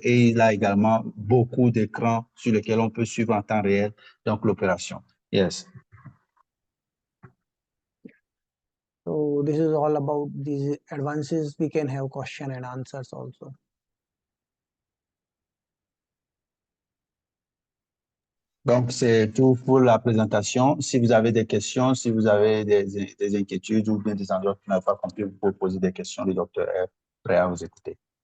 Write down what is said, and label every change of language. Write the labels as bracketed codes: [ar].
[fr] Et il a également beaucoup d'écrans sur lesquels on peut suivre en temps réel donc l'opération. [en] Yes. So this is all about these advances. We can have question and answers also. [fr] Donc, c'est tout pour la présentation. Si vous avez des questions, si vous avez des inquiétudes ou bien des endroits que vous n'avez pas compris, vous pouvez poser des questions. Le docteur est prêt à vous écouter.